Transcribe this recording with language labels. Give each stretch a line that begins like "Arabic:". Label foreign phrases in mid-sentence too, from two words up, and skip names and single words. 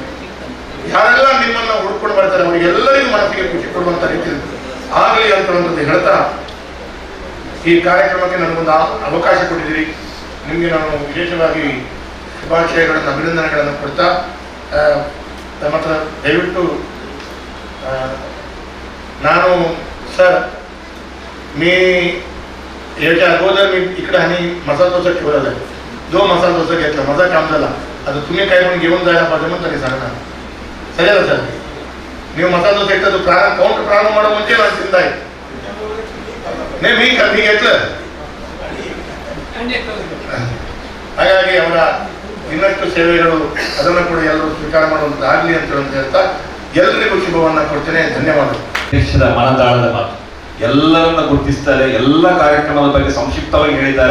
Kannada: ಯಾರೆಲ್ಲ ನಿಮ್ಮನ್ನ ಹುಡ್ಕೊಂಡು ಬರ್ತಾರೆ ಅವರಿಗೆಲ್ಲರಿಗೂ ಮನಸ್ಸಿಗೆ ಖುಷಿ ಕೊಡುವಂತ ರೀತಿಯಲ್ಲಿ ಆಗಲಿ ಅಂತ ಹೇಳ್ತಾ ಈ ಕಾರ್ಯಕ್ರಮಕ್ಕೆ ನನಗೊಂದು ಅವಕಾಶ ಕೊಟ್ಟಿದ್ದೀರಿ. ನಿಮಗೆ ನಾನು ವಿಶೇಷವಾಗಿ ಶುಭಾಶಯಗಳನ್ನು ಅಭಿನಂದನೆಗಳನ್ನು ಕೊಡ್ತಾ ನಮ್ಮ ಹತ್ರ ದಯವಿಟ್ಟು ನಾನು
Marathi: सर मी याच्या अगोदर मी इकडे आणि मसाला डोसा ठेवलेला आहे. जो मसाला डोसा घेतला माझा काम झाला. आता तुम्ही काय म्हणून घेऊन जायला पाहिजे म्हणून तरी सांगणार
Kannada: ಸರಿ ಅಲ್ಲ ಸರ್? ನೀವು ಮಸಾಲ ದೋಸೆ ಇಟ್ಟದ್ದು ಕೌಂಟರ್ ಪ್ರಾರಂಭ ಮಾಡೋ ಮುಂಚೆ ನಾನು ತಿಂದಾಯ್ತು.
Marathi: मी घेतलं.
Kannada: ಹಾಗಾಗಿ ಅವರ ಇನ್ನಷ್ಟು ಸೇವೆಗಳು ಅದನ್ನು ಕೂಡ ಎಲ್ಲರೂ ಸ್ವೀಕಾರ ಮಾಡುವಂತಾಗಲಿ ಅಂತ ಹೇಳ್ತಾ ಎಲ್ಲರಿಗೂ ಶುಭವನ್ನ ಕೊಡ್ತೇನೆ. ಧನ್ಯವಾದಗಳು. ಅಧ್ಯಕ್ಷರ ಮನದಾಳದ ಮಾತು ಎಲ್ಲರನ್ನ ಗುರುತಿಸ್ತಾರೆ, ಎಲ್ಲ ಕಾರ್ಯಕ್ರಮದ ಬಗ್ಗೆ ಸಂಕ್ಷಿಪ್ತವಾಗಿ ಹೇಳಿದ್ದಾರೆ.